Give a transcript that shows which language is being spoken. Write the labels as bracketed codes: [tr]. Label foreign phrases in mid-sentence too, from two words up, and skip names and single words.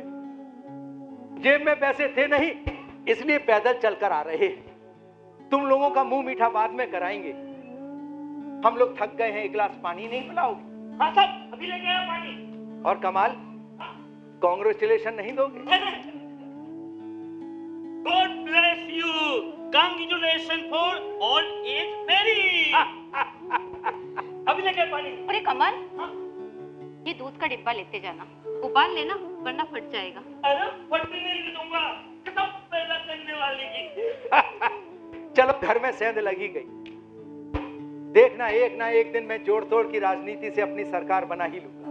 [hi] जेब में पैसे थे नहीं, इसलिए पैदल चलकर आ रहे। तुम लोगों का मुंह मीठा बाद में कराएंगे। हम लोग थक गए हैं, एक गिलास पानी नहीं पिलाओगे? हाँ साहब, अभी लेके आया पानी। और कमाल, कॉन्ग्रेचुलेशन नहीं दोगे? [en] God bless you. Congratulations for old age marriage. [hi] अभी लेके आया पानी। अरे कमल, हाँ? ये दूध का डिब्बा लेते जाना, उबाल लेना वरना फट जाएगा। अरे फटने नहीं दूंगा, सब पैदा करने वाली की। चलो घर में सेंध लगी गई। देखना एक ना एक दिन मैं जोड़ तोड़ की राजनीति से अपनी सरकार बना ही लूंगा।